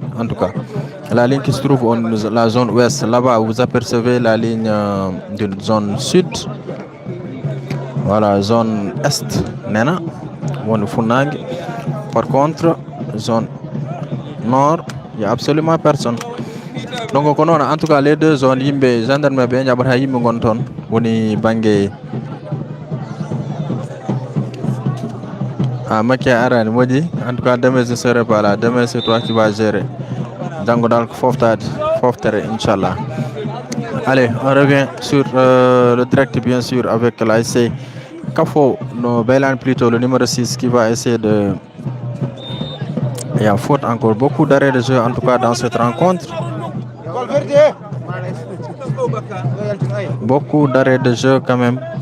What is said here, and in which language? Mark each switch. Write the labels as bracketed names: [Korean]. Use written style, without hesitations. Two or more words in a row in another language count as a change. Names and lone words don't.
[French] En tout cas, la ligne qui se trouve dans la zone ouest, là-bas, vous apercevez la ligne de zone sud. Voilà, zone est, Nena, Funang. Par contre, zone nord, il n'y a absolument personne. Donc en tout cas les deux zones [Fula] yimbe gendarme be jabata yimbe gon ton woni bangé Maki arani modi. [French] En tout cas demain je serai pas là, demain c'est toi qui vas gérer. [Fula] Dango dal ko foftere inchallah. [French] Allez, on revient sur le direct, bien sûr, avec l'ASC Kafo, no Bailan plutôt, le numéro 6, qui va essayer de... Il y a faute encore, beaucoup d'arrêts de jeu, en tout cas, dans cette rencontre. Beaucoup d'arrêts de jeu, quand même.